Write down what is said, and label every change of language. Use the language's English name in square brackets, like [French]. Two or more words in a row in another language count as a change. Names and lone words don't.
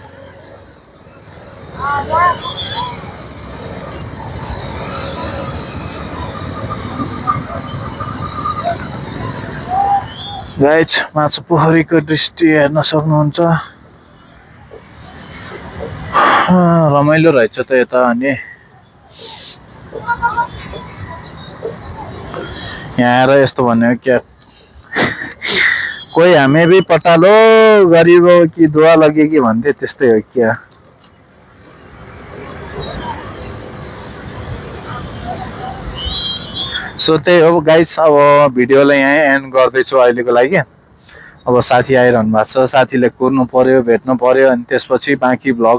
[Nepali] गाइज माछा पोखरीको दृष्टि हेर्न सक्नुहुन्छ। रमाइलो रहेछ त यता। अनि यहाँ आएर यस्तो भन्यो क्या, कोही [Hindi] हमें भी पटालो गरीबों की दुआ लगे [Nepali] कि भन्थे, त्यस्तै हो क्या। सो त्यही हो गाइस, अब भिडियोलाई यहीँ एन्ड गर्दैछु अहिलेको लागि। अब साथी आइरहनु भएको छ, साथीले कुर्नु पर्यो, भेट्नु पर्यो, अनि त्यसपछि बाँकी भ्लग